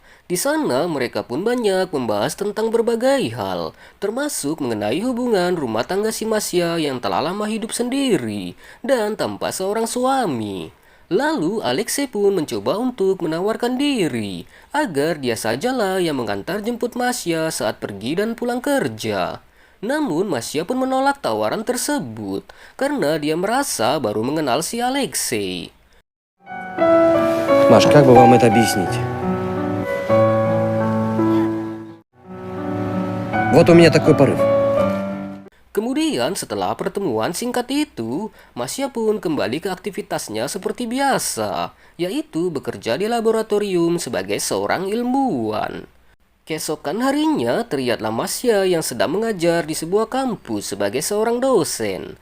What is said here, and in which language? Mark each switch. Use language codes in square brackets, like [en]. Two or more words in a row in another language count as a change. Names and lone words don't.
[id] Di sana mereka pun banyak membahas tentang berbagai hal, termasuk mengenai hubungan rumah tangga si Masya yang telah lama hidup sendiri dan tanpa seorang suami. Lalu Alexei pun mencoba untuk menawarkan diri agar dia sajalah yang mengantar jemput Masya saat pergi dan pulang kerja. Namun Masya pun menolak tawaran tersebut karena dia merasa baru mengenal si Alexei. [ru] Маш, как бы вам это объяснить? Вот у меня такой порыв. [id] Kemudian setelah pertemuan singkat itu, Masya pun kembali ke aktivitasnya seperti biasa, yaitu bekerja di laboratorium sebagai seorang ilmuwan. Keesokan harinya, terlihatlah Masya yang sedang mengajar di sebuah kampus sebagai seorang dosen.